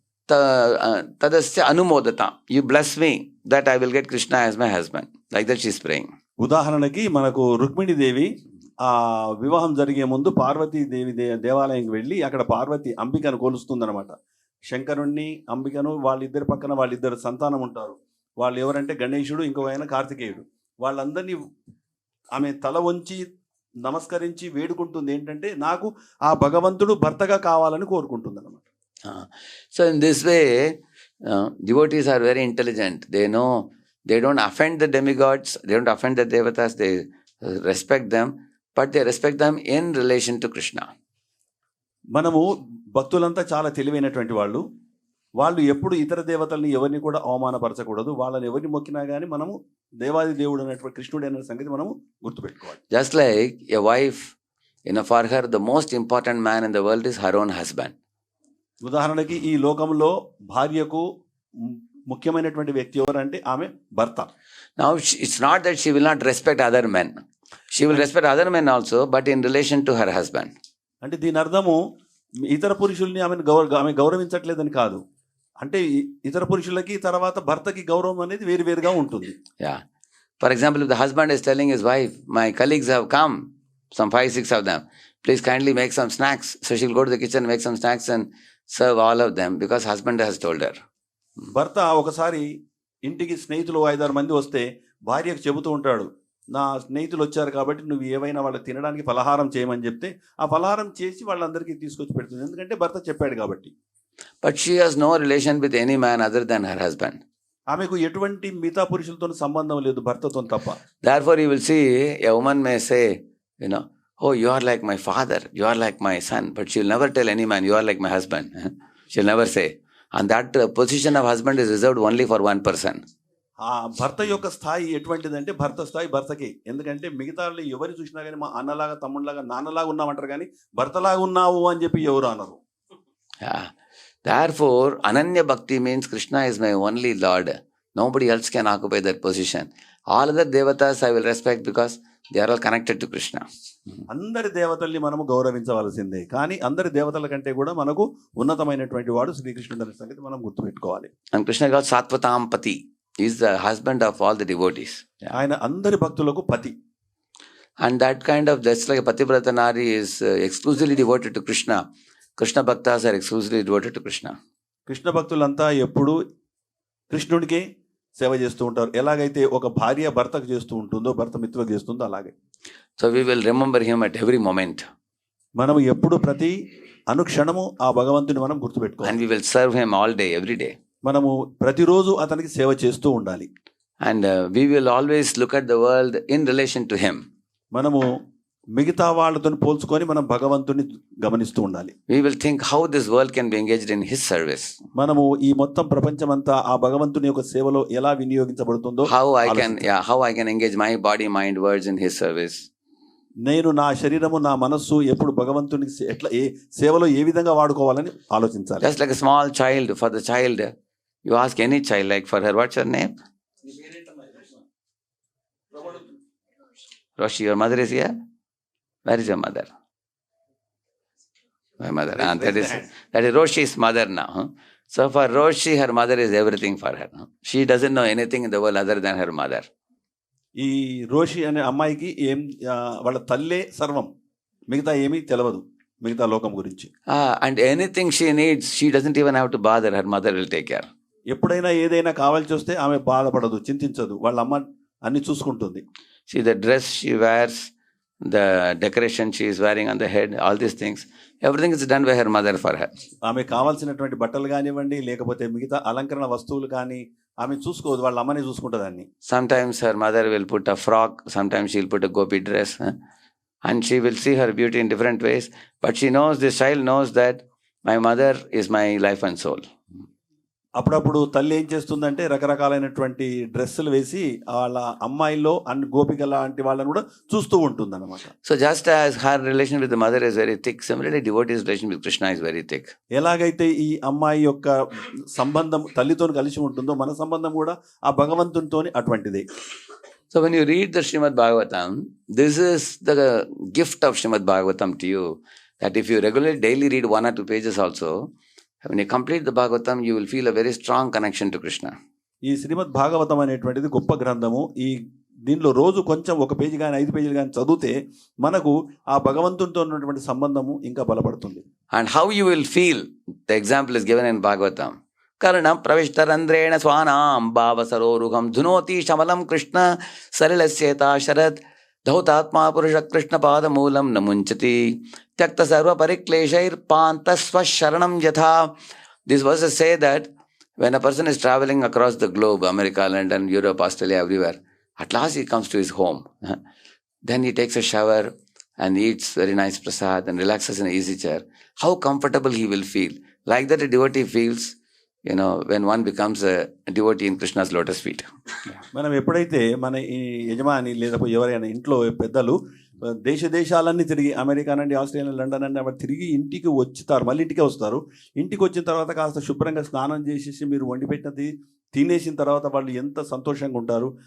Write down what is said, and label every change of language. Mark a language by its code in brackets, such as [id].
[sa] Tadasya Anumodata. [en] You bless me that I will get Krishna as my husband. Like that she's praying. [te] ఉదాహరణకి మనకు రుక్మిణి దేవి ఆ వివాహం జరిగే ముందు పార్వతీదేవి దేవాలయంకి వెళ్ళి అక్కడ పార్వతి అంబికను కొలుస్తుందన్నమాట. శంకరుణ్ణి అంబికను వాళ్ళిద్దరి పక్కన వాళ్ళిద్దరు సంతానం ఉంటారు. వాళ్ళు ఎవరంటే గణేశుడు, ఇంకో ఆయన కార్తికేయుడు. వాళ్ళందరినీ ఆమె తల వంచి నమస్కరించి వేడుకుంటుంది ఏంటంటే, నాకు ఆ భగవంతుడు భర్తగా కావాలని కోరుకుంటుంది అన్నమాట. [en] So in this way, devotees are very intelligent. They know they don't offend the demigods, they don't offend the devatas, they respect them, but they respect them in relation to Krishna. [te] మనము భక్తులంతా చాలా తెలివైనటువంటి వాళ్ళు ఎప్పుడు ఇతర దేవతల్ని ఎవరిని కూడా అవమానపరచకూడదు. వాళ్ళని ఎవరిని మొక్కినా కానీ మనము దేవాది దేవుడు అనేటువంటి కృష్ణుడు అనే సంగతి మనము గుర్తుపెట్టుకోవాలి. [en] Just like a wife, for her the most important man in the world is her own husband. [te] ఉదాహరణకి ఈ లోకంలో భార్యకు ముఖ్యమైనటువంటి వ్యక్తి ఎవరంటే ఆమె భర్త. [en] Now it's not that she will not respect other men. She will respect other men also, but in relation to her husband. [te] అంటే దీని అర్థము ఇతర పురుషుల్ని ఆమె గౌరవించట్లేదని కాదు. అంటే ఇతర పురుషులకి తర్వాత భర్తకి గౌరవం అనేది వేరువేరుగా ఉంటుంది. [en] Yeah. For example, if the husband is telling his wife, my colleagues have come, some 5-6 of them, please kindly make some snacks. So she'll go to the kitchen, make some snacks and serve all of them because husband has told her. [te] భర్త ఒకసారి ఇంటికి స్నేహితులు 5-6 మంది వస్తే భార్యకు చెబుతూ ఉంటాడు, నా స్నేహితులు వచ్చారు కాబట్టి నువ్వు ఏవైనా వాళ్ళకి తినడానికి పలహారం చేయమని చెప్తే ఆ పలహారం చేసి వాళ్ళందరికీ తీసుకొచ్చి పెడుతుంది, ఎందుకంటే భర్త చెప్పాడు కాబట్టి. [en] But she has no relation with any man other than her husband. [te] ఆమెకు ఎటువంటి మిగతా పురుషులతో సంబంధం లేదు భర్తతో తప్ప. [en] Therefore you will see a woman may say, oh, you are like my father, you are like my son, but she will never tell any man, you are like my husband. She'll never say. And that position of husband is reserved only for one person. [te] ఆ భర్త యొక్క స్థాయి ఎటువంటిదంటే భర్త స్థాయి భర్తకి, ఎందుకంటే మిగతా వాళ్ళు ఎవరు చూసినా కానీ మా అన్నలాగా తమ్ముళ్ళలాగా నాన్నలాగా ఉన్నామంటారు కానీ భర్తలాగా ఉన్నావు అని చెప్పి ఎవరు అనరు. [en] Therefore Ananya Bhakti means Krishna is my only Lord. Nobody else can occupy that position. All other devatas I will respect because they are all connected to Krishna. [te] అందరి దేవతల్ని మనము గౌరవించవలసిందే, కానీ అందరి దేవతల కంటే కూడా మనకు ఉన్నతమైనటువంటి వాడు శ్రీకృష్ణుడు అనే సంగతి మనం గుర్తుపెట్టుకోవాలి. [en] And Krishna God Sattvatam Pati is the husband of all the devotees. [te] ఆయన అందరి భక్తులకు పతి. [en] And that kind of, just like a Pativrata Nari is exclusively devoted to Krishna, Krishna Bhaktas are exclusively devoted to Krishna. [te] Krishna భక్తులంతా ఎప్పుడు కృష్ణుడికి సేవ చేస్తూ ఉంటారు. ఎలాగైతే ఒక భార్య భర్తకు చేస్తూ ఉంటుందో, భర్త మిత్రులకు చేస్తుందో అలాగే. [en] So we will remember him at every moment. [te] మనం ఎప్పుడు ప్రతి అనుక్షణము ఆ భగవంతుని మనం గుర్తుపెట్టుకోవాలి. [en] And we will serve him all day, every day. [te] మనము ప్రతిరోజు అతనికి సేవ చేస్తూ ఉండాలి. [en] And we will always look at the world in relation to him. [te] మనము మిగతా వాళ్ళతో పోల్చుకొని మనం భగవంతుని గమనిస్తూ ఉండాలి. [en] We will think how this world can be engaged in his service. [te] మనము ఈ మొత్తం ప్రపంచమంతా ఆ భగవంతుని యొక్క సేవలో ఎలా వినియోగించబడుతుందో, [en] how I can engage my body, mind, words in his service. [te] నేను నా శరీరము నా మనస్సు ఎప్పుడు భగవంతుని ఎట్లా ఏ సేవలో ఏ విధంగా వాడుకోవాలని ఆలోచించాలి. [en] Just like a small child, for the child you ask any child, like for her, what's your name? Roshi, your mother is here? Where is your mother? My mother. That is Roshi's mother now. So for Roshi, her mother is everything for her. She doesn't know anything in the world other than her mother. [te] ఈ రోషి అనే అమ్మాయికి వాళ్ళ తల్లే సర్వం, మిగతా ఏమీ తెలియదు మిగతా లోకం గురించి. [en] And anything she needs, she doesn't even have to bother, her mother will take care. [te] ఎప్పుడైనా ఏదైనా కావాల్సి వస్తే ఆమె బాధపడదు, చింతించదు, వాళ్ళ అమ్మ అన్ని చూసుకుంటుంది. [en] See, the dress she wears, the decoration she is wearing on the head, all these things, everything is done by her mother for her. [te] ఆమె కావాల్సినటువంటి బట్టలు కానివ్వండి, లేకపోతే మిగతా అలంకరణ వస్తువులు కానీ ఆమె చూసుకోదు, వాళ్ళ అమ్మనే చూసుకుంటుంది అన్ని. [en] Sometimes her mother will put a frock, sometimes she will put a gopi dress, and she will see her beauty in different ways, but she knows, this child knows that my mother is my life and soul. [te] అప్పుడప్పుడు తల్లి ఏం చేస్తుందంటే రకరకాలైనటువంటి డ్రెస్సులు వేసి వాళ్ళ అమ్మాయిల్లో అన్ని గోపిక లాంటి వాళ్ళని కూడా చూస్తూ ఉంటుంది అనమాట. [en] So just as her relation with the mother is very thick, similarly devotee's relation with Krishna is very thick. [te] ఎలాగైతే ఈ అమ్మాయి యొక్క సంబంధం తల్లితో కలిసి ఉంటుందో మన సంబంధం కూడా ఆ భగవంతునితో అటువంటిదే. [en] So when you read the Srimad Bhagavatam, this is the gift of Srimad Bhagavatam to you, that if you regularly daily read 1 or 2 pages also, when you complete the Bhagavatam, you will feel a very strong connection to Krishna. [te] ఈ శ్రీమద్ భాగవతం అనేటువంటిది గొప్ప గ్రంథము. ఈ దీనిలో రోజు కొంచెం 1 page కానీ 5 పేజీలు కానీ చదివితే మనకు ఆ భగవంతునితో ఉన్నటువంటి సంబంధము ఇంకా బలపడుతుంది. [en] And how you will feel, the example is given in Bhagavatam. [sa] Karanam pravishtarandrena swanam bhavasaroruham dhunoti shamalam Krishna sarilasyeta sharat dhautatma purusha Krishna padamulam namunchati tyakta sarva parikleshair pantasva sharanam yatha. [en] These verses say that when a person is traveling across the globe, America, London, Europe, Australia, everywhere, at last he comes to his home. Then he takes a shower and eats very nice prasad and relaxes in an easy chair. How comfortable he will feel. Like that a devotee feels, when one becomes a devotee in Krishna's lotus feet. [te] మనం ఎప్పుడైతే మన ఈ యజమాని లేదా ఎవరైనా ఇంట్లో పెద్దలు దేశాలన్నీ తిరిగి అమెరికా నుండి ఆస్ట్రేలియా లండన్ అండి అక్కడ తిరిగి ఇంటికి వచ్చుతారు, మళ్ళీ ఇంటికే వస్తారు. ఇంటికి వచ్చిన తర్వాత కాస్త శుభ్రంగా స్నానం చేసేసి మీరు వండి పెట్టినది తినేసిన తర్వాత వాళ్ళు ఎంత సంతోషంగా ఉంటారు.